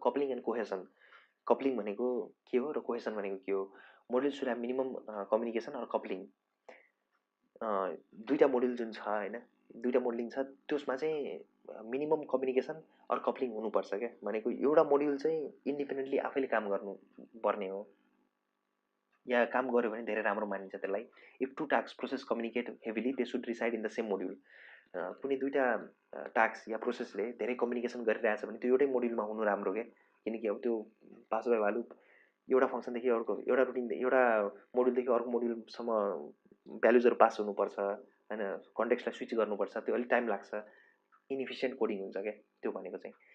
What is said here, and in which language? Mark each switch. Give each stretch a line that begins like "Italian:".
English: coupling and cohesion,
Nepali: coupling भनेको के हो र कोहेसन भनेको के हो?
English: Module should have minimum communication or coupling.
Nepali: दुईटा मोड्युल जुन छ होइन, दुईटा मोडलिङ छ त्यसमा चाहिँ मिनिमम कम्युनिकेसन अर कप्लिङ हुनुपर्छ क्या। भनेको एउटा मोड्युल चाहिँ इन्डिपेन्डेन्टली आफैले काम गर्नु पर्ने हो, या काम गर्यो भने धेरै राम्रो मानिन्छ त्यसलाई।
English: If two task process communicate heavily they should reside in the same module.
Nepali: कुनै दुईवटा टास्क या प्रोसेसले धेरै कम्युनिकेसन गरिरहेछ भने त्यो एउटै मोड्युलमा हुनु राम्रो क्या। किनकि अब त्यो पास बाई भ्यालु एउटा फङ्सनदेखि अर्को, एउटा रुटिन, एउटा मोड्युलदेखि अर्को मोड्युलसम्म भ्यालुजहरू पास हुनुपर्छ होइन, कन्टेक्स्टलाई स्विच गर्नुपर्छ, त्यो अलिक टाइम लाग्छ, इनइफिसियन्ट कोडिङ हुन्छ क्या त्यो भनेको चाहिँ।